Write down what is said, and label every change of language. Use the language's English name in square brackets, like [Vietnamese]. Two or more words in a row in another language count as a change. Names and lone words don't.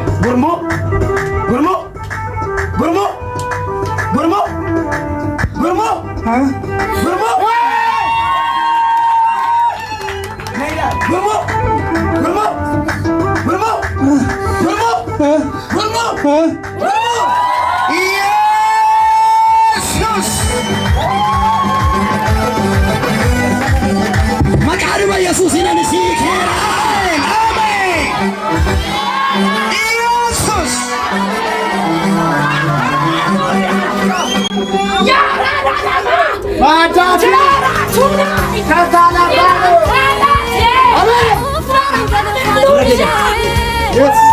[Oromo] Gurmu, gurmu, gurmu, gurmu, gurmu. Hah? Gurmu. Nailan, gurmu, gurmu. Gurmu! Gurmu! Gurmu! Gurmu! Yesus! Maqaan Yesuus inni sii keeraan! Ameen! Yesus! Yes.